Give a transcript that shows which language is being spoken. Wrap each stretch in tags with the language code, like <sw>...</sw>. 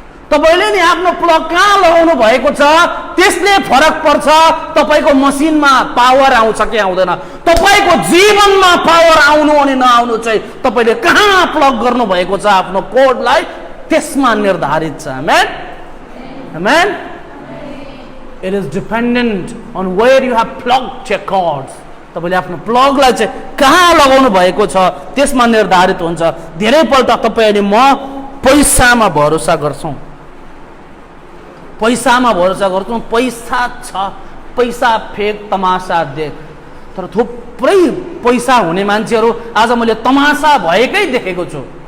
<ne>तपाईले नि आफ्नो प्लग कहाँ लगाउनु भएको छ त्यसले फरक पर्छ। तपाईको मसिनमा पावर आउँछ कि आउँदैन, तपाईको जीवनमा पावर आउनु अनि नआउनु चाहिँ तपाईले कहाँ प्लग गर्नु भएको छ आफ्नो कोडलाई त्यसमा निर्धारित छ। आमेन, आमेन।</ne> <en>It is dependent on where you have plugged your cords.</en> <ne>तपाईले आफ्नो प्लगलाई चाहिँ कहाँ लगाउनु भएको छ त्यसमा निर्धारित हुन्छ। धेरै पल्ट तपाई अनि म पैसामा भरोसा गर्छौं, पैसामा भरोसा गर्छौं। पैसा छ, पैसा फेक तमासा देख। तर थुप्रै पैसा हुने मान्छेहरू आज मैले तमासा भएकै देखेको छु।</ne>